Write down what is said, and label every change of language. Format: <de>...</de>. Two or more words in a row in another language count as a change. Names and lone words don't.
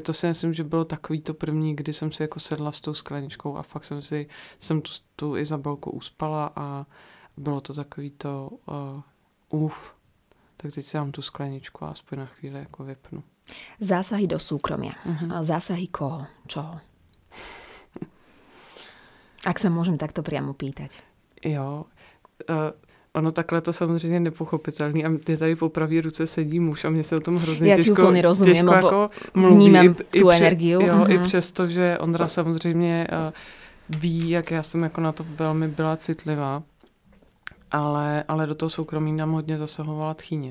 <cs>To si myslím, že bylo takový to první, kdy jsem si jako sedla s tou skleničkou a fakt jsem tu Izabelku uspala a bylo to takový to tak teď si dám tu skleničku a aspoň na chvíli jako vypnu.</cs> <sk>Zásahy do súkromia. Zásahy koho? Čoho? Ak sa môžem takto priamo pýtať.</sk> <cs>Jo, ono takhle to samozřejmě nepochopitelný a mě tady po pravý ruce sedí muž a mě se o tom hrozně těžko jako vnímám tu energiu. Jo, i přesto, že Ondra samozřejmě ví, jak já jsem jako na to velmi byla citlivá, ale do toho soukromí nám hodně zasahovala tchýně.</cs>